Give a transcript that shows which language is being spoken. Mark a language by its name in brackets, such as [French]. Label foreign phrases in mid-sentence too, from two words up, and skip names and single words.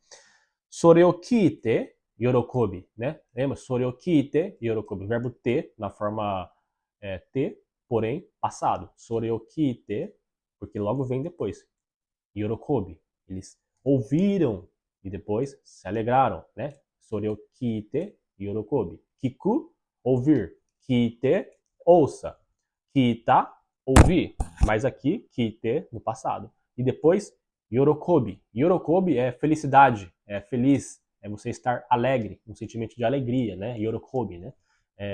[Japanese] それを聞いて喜び, [Portuguese] né? Lembra? [Japanese] それを聞いて喜び, [Portuguese] verbo te na forma te, porém passado. [Japanese] それを聞いて, [Portuguese] porque logo vem depois. Yorokobi, eles ouviram e depois se alegraram, né? [Japanese] それを聞いて喜び。聞く, [Portuguese] ouvir. Kite, ouça. Kita, ouvir. Mas aqui, kite, no passado. E depois, yorokobi. Yorokobi é felicidade, é feliz, é você estar alegre, um sentimento de alegria, né?